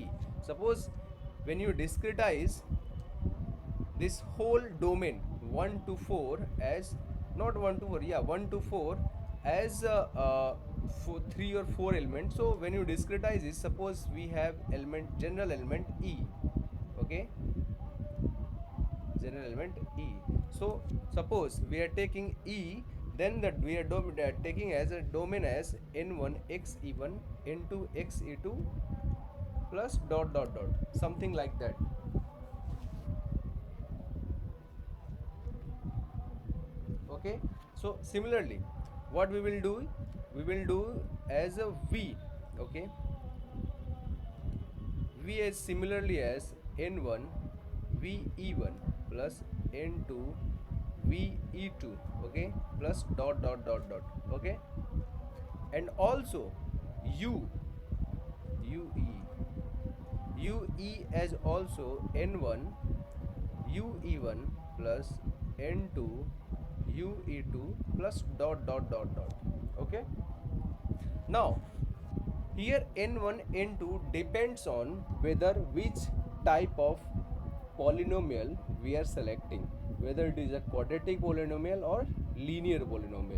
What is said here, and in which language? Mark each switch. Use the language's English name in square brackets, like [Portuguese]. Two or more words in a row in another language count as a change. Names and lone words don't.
[English] Suppose when you discretize this whole domain 1 to 4 as, not 1 to 4, yeah, 1 to 4 as 3 or 4 elements. So when you discretize this, suppose we have element, general element e, okay, general element e. So suppose we are taking e, then that we are taking as a domain as n1 x e1 n2 x e2 plus dot dot dot, something like that. Okay, so similarly what we will do, we will do as a v, okay, v is similarly as n1 v e1 plus n2 v e2, okay, plus dot dot dot dot, okay. And also u ue as also n1 u e1 plus n2 u e2 plus dot dot dot dot, okay. Now here n1 n2 depends on whether which type of polynomial we are selecting, whether it is a quadratic polynomial or linear polynomial.